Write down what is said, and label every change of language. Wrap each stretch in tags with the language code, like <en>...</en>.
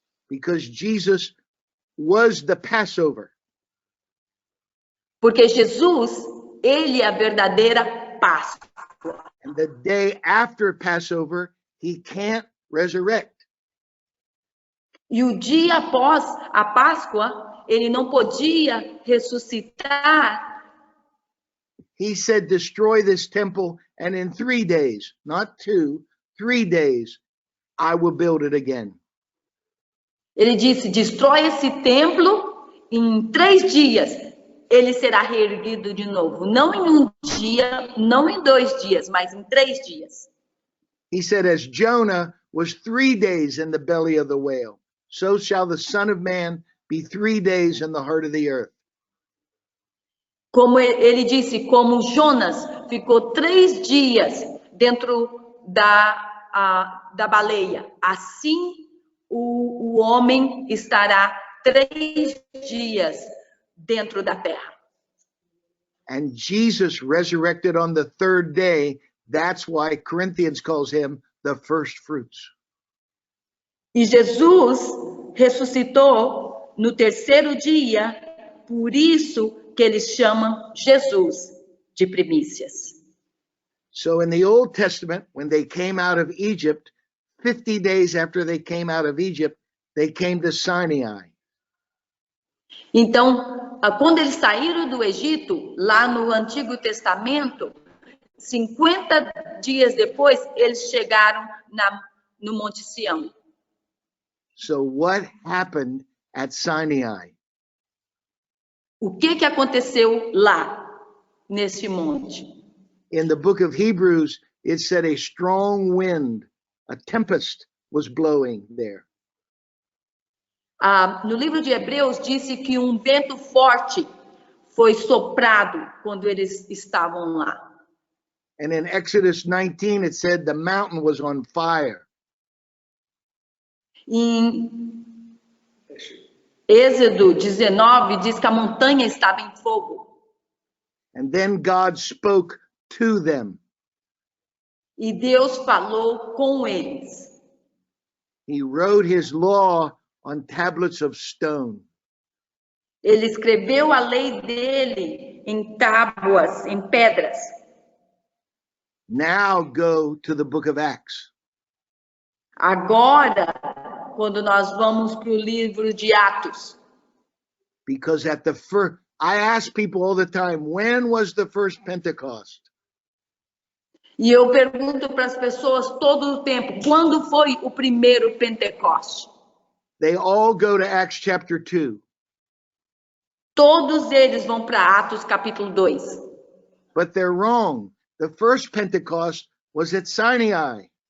<en>Because Jesus was the Passover.</en> <pt>Porque Jesus, ele é a verdadeira Páscoa.</pt> <en>And the day after Passover, he can't resurrect.</en> <pt>E o dia após a Páscoa, ele não podia ressuscitar.</pt> <en>He said, destroy this temple, and in 3 days, not 2, 3 days, I will build it again.</en> <pt>Ele disse, destrói esse templo, em 3 dias ele será reerguido de novo. Não em 1 dia, não em 2 dias, mas em 3 dias.</pt> <en>He said, as Jonah was 3 days in the belly of the whale, so shall the Son of Man be 3 days in the heart of the earth.</en> <pt>Como ele disse, como Jonas ficou 3 dias dentro da baleia, assim o homem estará 3 dias dentro da terra.</pt> <en>And Jesus resurrected on the 3rd day. That's why Corinthians calls him the first fruits.</en> <pt>E Jesus ressuscitou no 3º dia, por isso que eles chamam Jesus de primícias.</pt> <en>So in the Old Testament, when they came out of Egypt, 50 days after they came out of Egypt, they came to Sinai.</en> <pt>Então, quando eles saíram do Egito, lá no Antigo Testamento, 50 dias depois, eles chegaram no Monte Sião.</pt> <en>So what happened at Sinai?</en> <pt>O que aconteceu lá, nesse monte?</pt> <en>In the book of Hebrews, it said a strong wind, a tempest was blowing there.</en> <pt>No livro de Hebreus, disse que um vento forte foi soprado quando eles estavam lá.</pt> <en>And in Exodus 19, it said the mountain was on fire.</en> <pt>Em Êxodo 19, diz que a montanha estava em fogo.</pt> <en>And then God spoke to them.</en> <pt>E Deus falou com eles.</pt> <en>He wrote his law on tablets of stone.</en> <pt>Ele escreveu a lei dele em tábuas, em pedras.</pt> <en>Now go to the book of Acts.</en> <pt>Agora, quando nós vamos para o livro de Atos.</pt> <en>Because at the first, I ask people all the time, when was the first Pentecost?</en> <pt>E eu pergunto para as pessoas todo o tempo, quando foi o primeiro Pentecoste?</pt> <en>They all go to Acts chapter 2.</en> <pt>Todos eles vão para Atos capítulo 2.</pt> <en>but they're wrong. The first Pentecost was at Sinai.</en>